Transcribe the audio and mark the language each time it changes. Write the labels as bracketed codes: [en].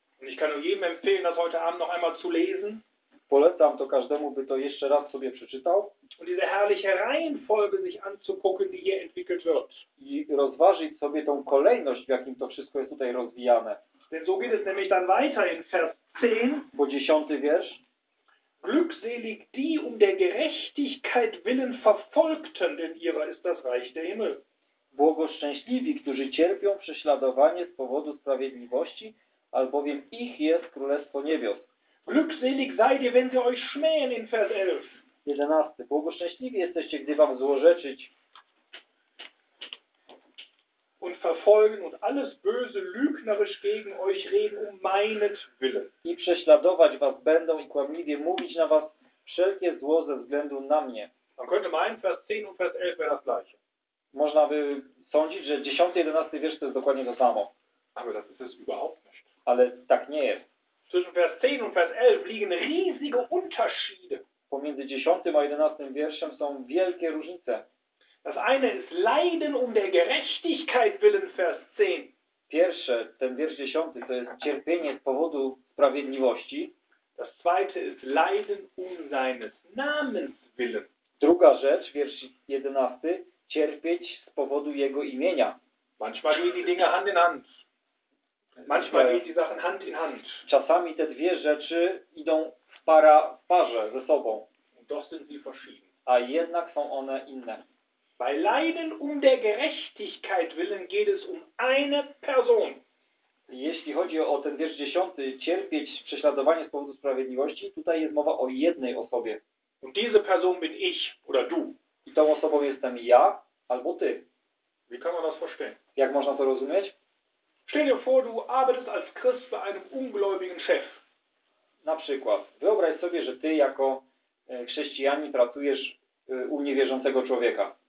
[de] Und ich kann nur jedem empfehlen, das heute Abend noch einmal zu lesen. [pl] Polecam to każdemu, by to jeszcze raz sobie przeczytał. [de] Und diese herrliche Reihenfolge sich anzugucken, die hier entwickelt wird. [pl] I rozważyć sobie tą kolejność, w jakim to wszystko jest tutaj rozwijane. [de] Denn so geht es nämlich dann weiter in Vers 10. [pl] Po 10 wiersz. [de] Glückselig die um der Gerechtigkeit willen Verfolgten, denn ihrer ist das Reich der Himmel. [pl] Błogoszczęśliwi, którzy cierpią prześladowanie z powodu sprawiedliwości, albowiem ich jest Królestwo Niebios. [de] Glückselig seid ihr, wenn sie euch schmähen in Vers 11. [pl] 11. Błogoszczęśliwi jesteście, gdy wam złorzeczyć. [de] Und verfolgen und alles böse lügnerisch gegen euch reden um meinetwillen. [pl] I prześladować was będą i kłamliwie mówić na was wszelkie zło ze względu na mnie. [de] Man könnte meinen, Vers 10 und Vers 11 wäre das gleiche. [pl] Można by sądzić, że 10 i 11 wiersz to jest dokładnie to samo. [de] Aber das ist es überhaupt nicht. [pl] Ale tak nie jest. [de] Zwischen Vers 10 und Vers 11 liegen riesige Unterschiede. [pl] Pomiędzy 10 a 11 wierszem są wielkie różnice. [de] Das eine ist Leiden um der Gerechtigkeit willen, Vers 10. [pl] Pierwsze, ten wiersz 10, to jest cierpienie z powodu sprawiedliwości. [de] Das zweite ist Leiden um seines Namens willen. [pl] Druga rzecz, wiersz 11, cierpieć z powodu jego imienia. [de] Manchmal gehen die Dinge Hand in Hand. Manchmal gehen die Sachen Hand in Hand. [pl] Czasami te dwie rzeczy idą w parze ze sobą. [de] Und doch sind sie verschieden. [pl] A jednak są one inne. [de] Bei Leiden um der Gerechtigkeit willen geht es um eine Person. [pl] Jeśli chodzi o ten wiersz 10, cierpieć prześladowanie z powodu sprawiedliwości, tutaj jest mowa o jednej osobie. [de] Und diese Person bin ich oder du. [pl] I tą osobą jestem ja albo ty. [de] Wie kann man das verstehen? [pl] Jak można to rozumieć? [de] Stell dir vor, du arbeitest als Christ bei einem ungläubigen Chef. [pl] Na przykład, wyobraź sobie, że ty jako chrześcijanin pracujesz u niewierzącego człowieka.